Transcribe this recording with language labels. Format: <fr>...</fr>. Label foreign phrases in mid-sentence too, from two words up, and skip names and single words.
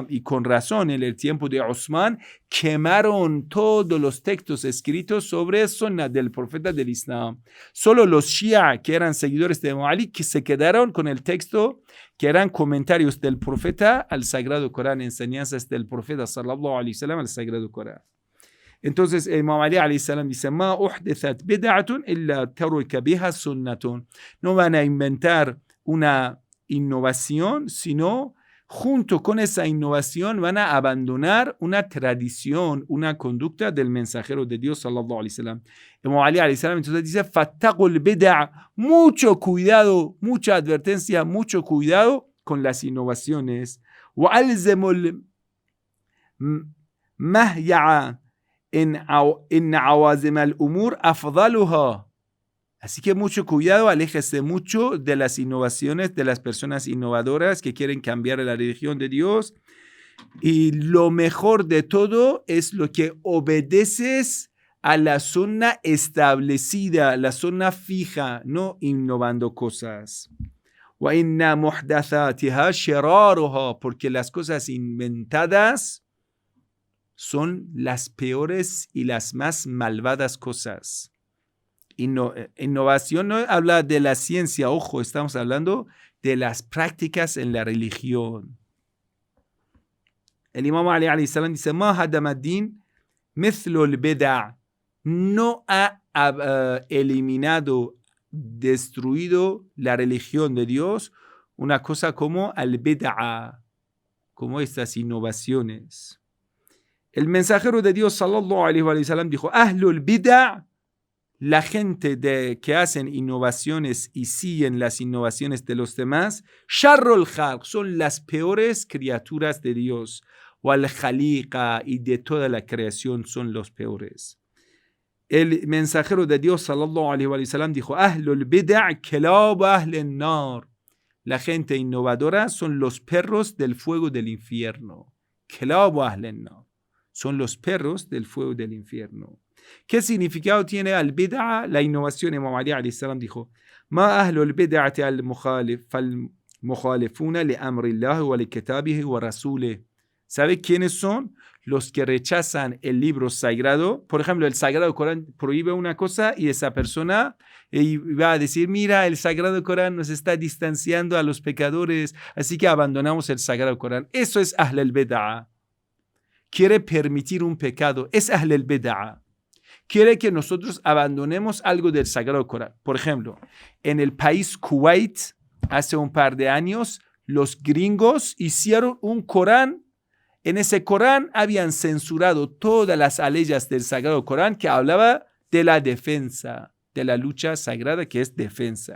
<es>Y con razón, en el tiempo de Uthman, quemaron todos los textos escritos sobre sunnah del profeta del Islam. Solo los Shia, que eran seguidores de Ali, que se quedaron con el texto, que eran comentarios del profeta al Sagrado Corán, enseñanzas del profeta</es> <ar>صلى الله عليه وسلم</ar> <es>al Sagrado Corán. Entonces,</es> <ar>Imam Ali عليه السلام dice, ما أحدثت بدعة إلا ترك بها سنة.</ar> <es>No van a inventar una innovación, sino junto con esa innovación van a abandonar una tradición, una conducta del mensajero de Dios</es> <ar>صلى الله عليه وسلم.</ar> <es>Imam Ali</es> <ar>عليه السلام</ar> <es>entonces dice,</es> <ar>فاتقوا البدع,</ar> <es>mucho cuidado, mucha advertencia, mucho cuidado con las innovaciones.</es> <ar>والزموا المهيع إن عوازم الأمور أفضلها.</ar> <es>Así que mucho cuidado, aléjese mucho de las innovaciones, de las personas innovadoras que quieren cambiar la religión de Dios. Y lo mejor de todo es lo que obedeces a la sunnah establecida, la sunnah fija, no innovando cosas.</es> <ar>وإن محدثاتها شرارها,</ar> <es>porque las cosas inventadas son las peores y las más malvadas cosas. Innovación no habla de la ciencia, ojo, estamos hablando de las prácticas en la religión.</es> <ar>El Imam Ali عليه السلام dice, ما هدم الدين مثل البدع.</ar> <es>No ha eliminado, destruido la religión de Dios una cosa como al-bid'a, como estas innovaciones. El mensajero de Dios</es> <ar>صلى الله عليه وسلم</ar> <es>dijo,</es> <ar>أهل البدع,</ar> <es>la gente que hacen innovaciones y siguen las innovaciones de los demás,</es> <ar>شر الخلق,</ar> <es>son las peores criaturas de Dios,</es> <ar>والخليقة,</ar> <es>y de toda la creación son los peores. El mensajero de Dios</es> <ar>صلى الله عليه وسلم dijo, أهل البدع كلاب أهل النار,</ar> <es>la gente innovadora son los perros del fuego del infierno.</es> <ar>كلاب أهل النار.</ar> <es>Son los perros del fuego del infierno. ¿Qué significado tiene al-bid'a? La innovación.</es> <ar>Imam Ali عليه السلام dijo: ما أهل البدعة المخالفون لأمر الله ولكتابه ورسوله.</ar> <es>¿Sabe quiénes son? Los que rechazan el libro sagrado. Por ejemplo, el Sagrado Corán prohíbe una cosa y esa persona va a decir: mira, el Sagrado Corán nos está distanciando a los pecadores, así que abandonamos el Sagrado Corán. Eso es</es> <ar>أهل البدعة.</ar> <es>Quiere permitir un pecado. Es</es> <ar>أهل البدعة.</ar> <es>Quiere que nosotros abandonemos algo del Sagrado Corán. Por ejemplo, en el país Kuwait, hace un par de años, los gringos hicieron un Corán. En ese Corán habían censurado todas las aleyas del Sagrado Corán que hablaba de la defensa, de la lucha sagrada que es defensa.</es>